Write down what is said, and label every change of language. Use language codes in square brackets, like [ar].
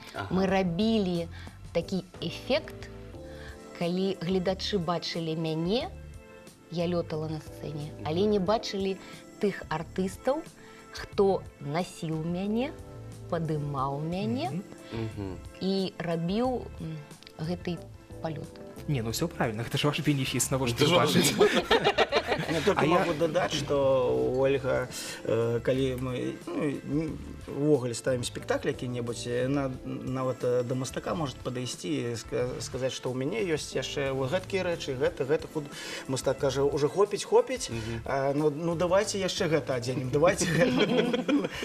[be] Мы рабілі такі эфект, калі гледачы бачылі мяне, я лётала на сцэне, але не бачылі тых артыстаў, хто насіў мяне, падымаў мяне і рабіў гэты палёт. [ru] Не, ну все правильно, это же ваш бенефіс, [be] навошта вы бачыць. [ru] Я только могу [be] дадаць, што Ольга, калі мы увогуле ставім спектакль які-небудзь, нават да мастака можа падысці і сказаць, што ў мяне ёсць яшчэ гэткія рэчы, гэта. Мастак кажа: [ru] «Уже [be] хопіць, [ru] ну давайте [be] яшчэ гэта адзенем, давайте гэта».